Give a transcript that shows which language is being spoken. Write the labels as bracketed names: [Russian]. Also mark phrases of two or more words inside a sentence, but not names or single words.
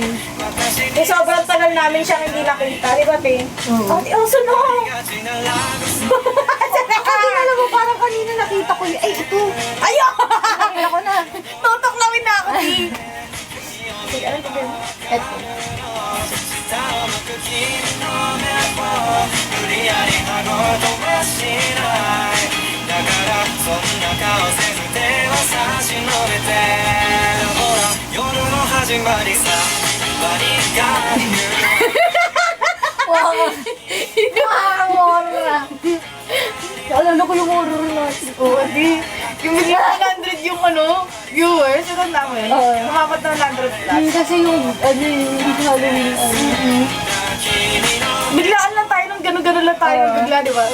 [Filipino] Eh, sobrang tagal namin siya hindi nakita, di ba, Ti? Oo. [English] Oh, also no! [Filipino] Alam mo, parang kanina nakita ko yun. Ay, ito. Ayun! Nakita ko na. Tutok namin na ako, Ti. Sige, ano to, Ti? Ito. [Japanese] 下を向く君の目を無理やり顎を飛ばしないだからそんな顔せず手を差し伸べてほら夜の始まりさ何か言う [Filipino] Wow. Wow, horror na. Alala ko yung horror natin. Oo, Ti. Yung biglang 100 yung ano, viewers, ito namin. Oo. Umapat na 100 plus. Kasi yung, ano yung Halloween, Biglaan lang tayo nung gano'n-gano'n lang tayo bigla, di ba?